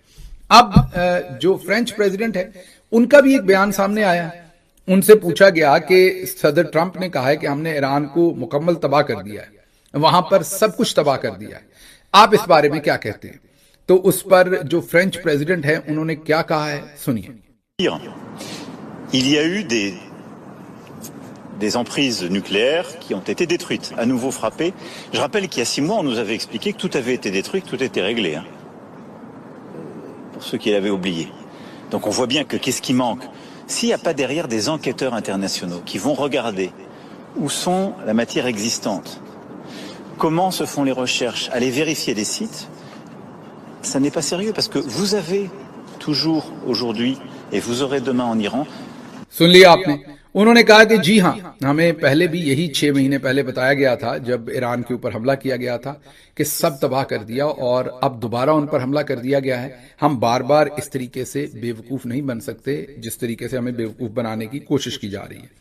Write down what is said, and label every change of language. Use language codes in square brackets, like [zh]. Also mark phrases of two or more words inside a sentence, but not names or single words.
[ur] اب جو [en] French President [ur] ہے ان کا بھی ایک بیان سامنے آیا ہے، ان سے پوچھا گیا کہ صدر ٹرمپ نے کہا ہے کہ ہم نے ایران کو مکمل تباہ کر دیا ہے، وہاں پر سب کچھ تباہ کر دیا ہے، آپ اس بارے میں کیا کہتے ہیں؟ تو اس پر جو [en] French President [ur] ہے انہوں نے کیا کہا ہے، سنیے۔ [fr] Il y a eu des emprises nucléaires qui ont été détruites, à nouveau frappées. Je rappelle qu'il y a 6 mois, on nous avait expliqué que tout avait été détruit, que tout était réglé, hein, pour ceux qui l'avaient oublié. Donc on voit bien que qu'est-ce qui manque? S'il n'y a pas derrière des enquêteurs internationaux qui vont regarder où sont la matière existante, comment se font les recherches, aller vérifier les sites, ça n'est pas sérieux, parce que vous avez toujours aujourd'hui et vous aurez demain en Iran. [ur] سن لیا آپ نے، انہوں نے کہا کہ جی ہاں، ہمیں پہلے بھی یہی 6 مہینے پہلے بتایا گیا تھا جب ایران کے اوپر حملہ کیا گیا تھا کہ سب تباہ کر دیا، اور اب دوبارہ ان پر حملہ کر دیا گیا ہے۔ ہم بار بار اس طریقے سے بے وقوف نہیں بن سکتے جس طریقے سے ہمیں بے وقوف بنانے کی کوشش کی جا رہی ہے۔